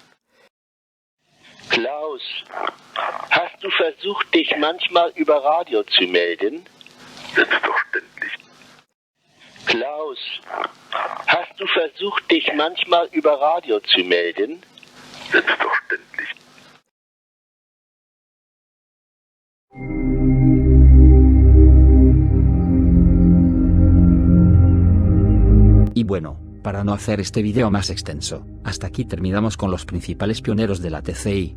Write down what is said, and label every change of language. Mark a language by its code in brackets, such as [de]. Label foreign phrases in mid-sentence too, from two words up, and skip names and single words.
[de] Klaus, hast du versucht, dich manchmal über Radio zu melden? Selbstverständlich. Klaus, hast du versucht, dich manchmal über Radio zu melden? Selbstverständlich. [es] Y bueno, para no hacer este video más extenso, hasta aquí terminamos con los principales pioneros de la TCI.